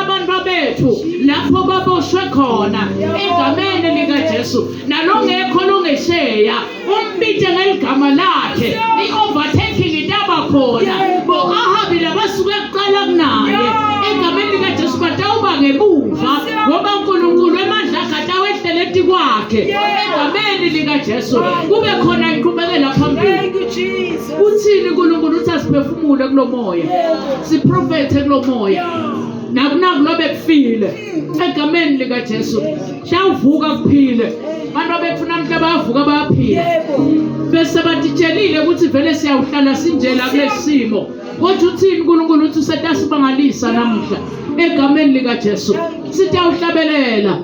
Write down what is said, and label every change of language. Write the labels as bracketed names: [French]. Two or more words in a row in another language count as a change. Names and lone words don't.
[Swati] abantu bethu lapho baboshwe khona egameni likaJesu nalongekho longesheya umbite ngeligama lakhe i-overtaking itaba khona bo Ahabi labasuke kuqala kunaye egameni likaJesu batawuba ngemuva ngoba uNkulunkulu emandla akhe atawehleleti kwakhe egameni likaJesu kube khona inqubekela phambili. [English] Thank you, Jesus. [Swati] Uthini uNkulunkulu uthi asiphefumule kulo moya siprofethe kulo moya nakunaku lobe kufile egameni likaJesu shawuvuka kuphile abantu bethu namhla bayavuka bayaphila Yebo. bese batitshelile ukuthi vele siyawuhlala sinjela kulesimo kodwa uthini uNkulunkulu uthi setasibangalisa namhla egameni likaJesu sitawuhlabelela